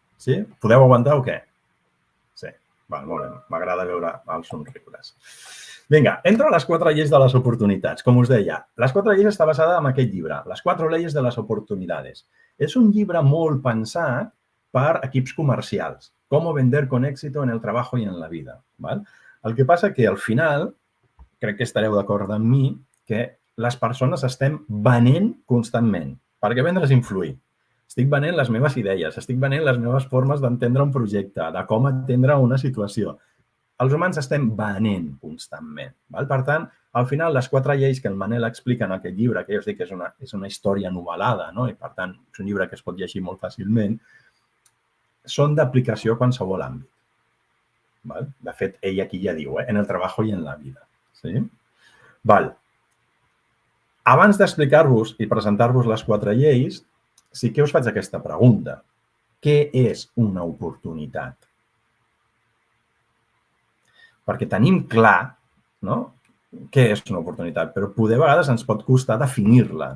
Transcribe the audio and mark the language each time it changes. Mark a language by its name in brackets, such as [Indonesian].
[Catalan] Sí? Podeu aguantar o què? Sí. Molt bé. M'agrada veure els somriures. Vinga, entro a les 4 lleis de les oportunitats. Com us deia, les 4 lleis està basada en aquest llibre, [Spanish] Les 4 leyes de las oportunidades. [Catalan] És un llibre molt pensat per equips comercials. [Spanish] Cómo vender con éxito en el trabajo y en la vida. [Catalan] El que passa que al final, crec que estareu d'acord amb mi, que les persones estem venent constantment. Perquè vendre és influir. Estic venent les meves idees, estic venent les meves formes d'entendre un projecte, de com entendre una situació. Els humans estem venent constantment. Per tant, al final, les 4 lleis que el Manel explica en aquest llibre, que jo us dic que és una història novel·lada, i per tant, és un llibre que es pot llegir molt fàcilment, són d'aplicació a qualsevol àmbit. De fet, ell aquí ja diu, [Spanish] en el trabajo y en la vida. [Catalan] Abans d'explicar-vos i presentar-vos les 4 lleis, sí que us faig aquesta pregunta. Què és una oportunitat? Perquè tenim clar què és una oportunitat, però poder a vegades ens pot costar definir-la.